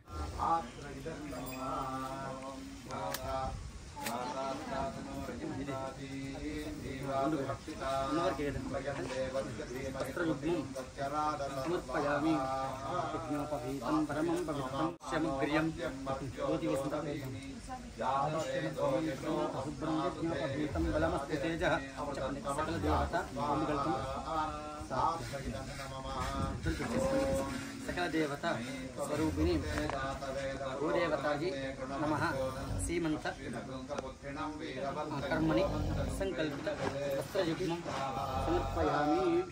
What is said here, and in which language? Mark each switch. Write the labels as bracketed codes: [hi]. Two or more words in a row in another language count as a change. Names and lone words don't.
[sa] సమర్పయామి యజ్ఞోపవీతం పరమం పవిత్రం శమగ్ర్యం శుభ్రం యజ్ఞోపవీతం బలమస్తి తేజః సకల దేవత सकल देवता स्वरूपिणी गोदेवतायै नमः। सीमंत कर्मणि संकल्पित वस्त्रयुग्मं समर्पयामि।